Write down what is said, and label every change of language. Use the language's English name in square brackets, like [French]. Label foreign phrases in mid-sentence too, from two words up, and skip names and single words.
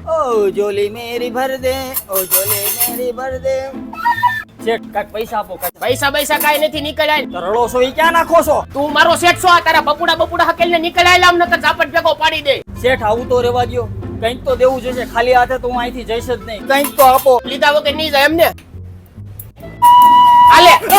[Hindi] ओ झोली मेरी भर दे, ओ झोली मेरी भर दे। [Gujarati] શેઠ કાક પૈસા આપો કાક. પૈસા કાઈ નથી નીકળાય. તો રડો છો ઈ ક્યાં નાખો છો? તું મારો શેઠ છો, આ તારા બપુડા હકેલને નીકળાય લાવ નકર ઝાપટ ભેગો પાડી દે. શેઠ આવું તો રેવા દ્યો, કંઈક તો દેવું જોઈશે. ખાલી હાથે તો હું અહીંથી જઈશ જ નહીં. કંઈક તો આપો. લીધા વગર નહીં જાય એમને. આલે